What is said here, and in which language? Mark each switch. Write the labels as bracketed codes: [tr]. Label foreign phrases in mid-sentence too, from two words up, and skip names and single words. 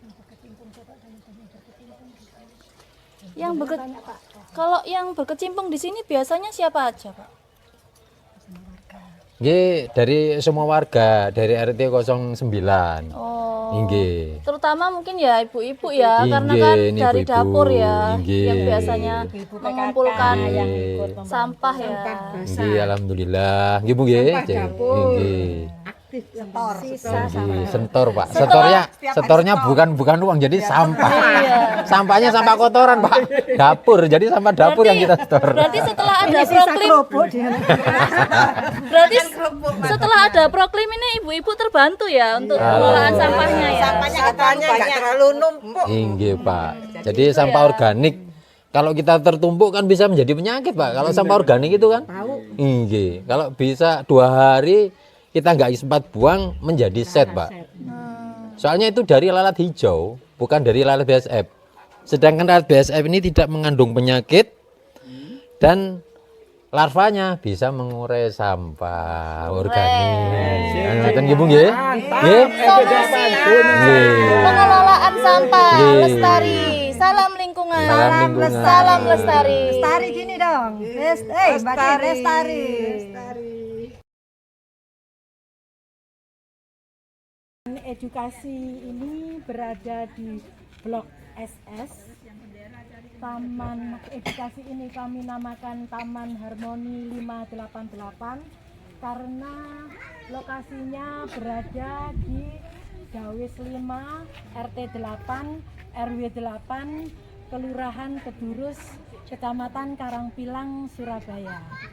[id] Kalau yang berkecimpung di sini biasanya siapa aja, Pak? Nggih, dari semua warga dari RT 09. Oh. Nggih. Terutama mungkin ya ibu-ibu ya, karena Inggih, kan ini dari ibu-ibu. dapur ya, Inggih. yang biasanya mengumpulkan yang ikut membantu. sampah ya. [jv] Nggih, alhamdulillah. Nggih, Bu nggih. Nggih. [id] Setor. Nggih, sentor, Pak. Setornya bukan uang, jadi sampah. Iya. Sampahnya sampah kotoran, Pak. Dapur, jadi sampah dapur yang kita setor. Berarti setelah ada proklim, berarti setelah ada proklim ini ibu-ibu terbantu ya untuk pengelolaan sampahnya ya. Sampahnya nggak terlalu numpuk. Nggih, Pak. Jadi sampah organik kalau kita tertumpuk kan bisa menjadi penyakit, Pak. Kalau sampah organik itu kan, nggih. Kalau bisa 2 hari kita nggak sempat buang menjadi set, Pak. Soalnya itu dari lalat hijau, bukan dari lalat BSF. Sedangkan lalat BSF ini tidak mengandung penyakit dan larvanya bisa mengurai sampah organik. [jv] Ngoten nggih, Bu nggih? Nggih. [id] Pengelolaan sampah Nggih. lestari. Salam lingkungan. Salam lingkungan. Salam lestari. Lestari gini dong. Lestari. Edukasi ini berada di Blok SS. Taman edukasi ini kami namakan Taman Harmoni 588 karena lokasinya berada di Dawis 5, RT 8, RW 8, Kelurahan Kedurus, Kecamatan Karangpilang, Surabaya.